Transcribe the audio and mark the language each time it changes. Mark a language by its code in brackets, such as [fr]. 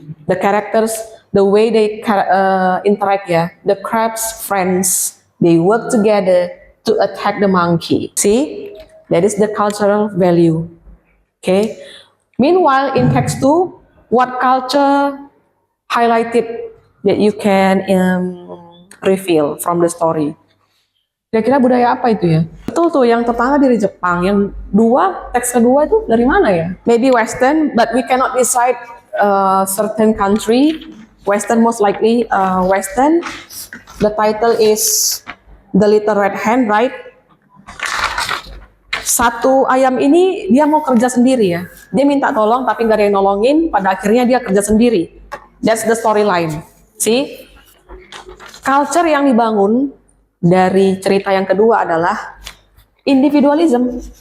[en] The characters, the way they interact, the crab's friends, they work together to attack the monkey. See, that is the cultural value. Okay. Meanwhile, in text 2, what culture highlighted that you can reveal from the story? [id] Kira-kira budaya apa itu ya? Betul tuh, yang pertama dari Jepang, yang teks kedua itu dari mana ya? [en] Maybe Western, but we cannot decide certain country. Western, most likely Western. The title is The Little Red Hen, right? [id] Satu ayam ini dia mau kerja sendiri ya. Dia minta tolong tapi nggak ada yang nolongin. Pada akhirnya dia kerja sendiri. [en] That's the storyline. See? [id] Culture yang dibangun dari cerita yang kedua adalah individualism.